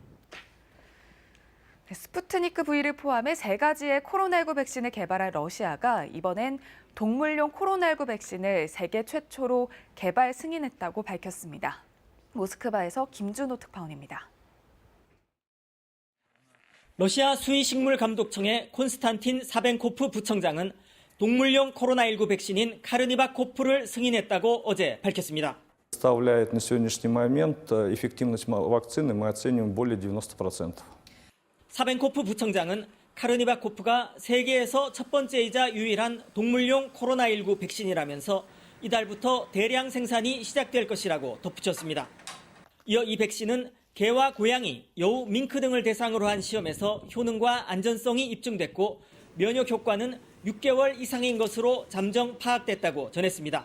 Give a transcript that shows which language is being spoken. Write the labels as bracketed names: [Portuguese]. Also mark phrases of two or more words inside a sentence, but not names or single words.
[Korean] 스푸트니크 V를 포함해 3가지의 코로나19 백신을 개발한 러시아가 이번엔 동물용 코로나19 백신을 세계 최초로 개발 승인했다고 밝혔습니다. 모스크바에서 김준호 특파원입니다. 러시아 수의식물감독청의 콘스탄틴 사벤코프 부청장은 동물용 코로나19 백신인 카르니바코프를 승인했다고 어제 밝혔습니다. [Russian] Составляет на сегодняшний момент эффективность вакцины мы оцениваем более 90%. [Korean] 사벤코프 부청장은 카르니바코프가 세계에서 첫 번째이자 유일한 동물용 코로나19 백신이라면서 이달부터 대량 생산이 시작될 것이라고 덧붙였습니다. 이어 이 백신은 개와 고양이, 여우, 밍크 등을 대상으로 한 시험에서 효능과 안전성이 입증됐고 면역 효과는 6개월 이상인 것으로 잠정 파악됐다고 전했습니다.